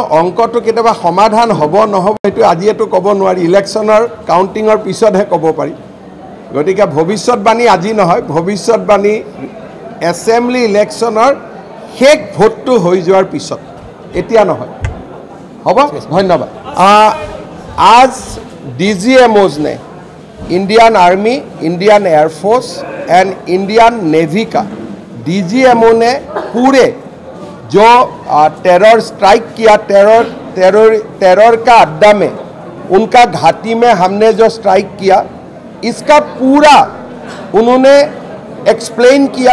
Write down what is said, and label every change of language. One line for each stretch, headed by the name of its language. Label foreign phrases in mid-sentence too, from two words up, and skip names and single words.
Assamese: অংকটো কেতিয়াবা সমাধান হ'ব নহ'ব সেইটো আজিয়েতো ক'ব নোৱাৰি ইলেকশ্যনৰ কাউণ্টিঙৰ পিছতহে ক'ব পাৰি গতিকে ভৱিষ্যতবাণী আজি নহয় ভৱিষ্যতবাণী এছেম্বলি ইলেকশ্যনৰ শেষ ভোটটো হৈ যোৱাৰ পিছত এতিয়া নহয় হ'ব ধন্যবাদ
Hindi: आज DGMOs ने इंडियन आर्मी इंडियन एयरफोर्स एंड इंडियन नेवी का डीजीएमओ ने पूरे जो
English: terror strike
Hindi: किया, टेरर का अड्डा में, उनका घाटी में हमने जो स्ट्राइक किया, इसका पूरा उन्होंने एक्सप्लेन किया।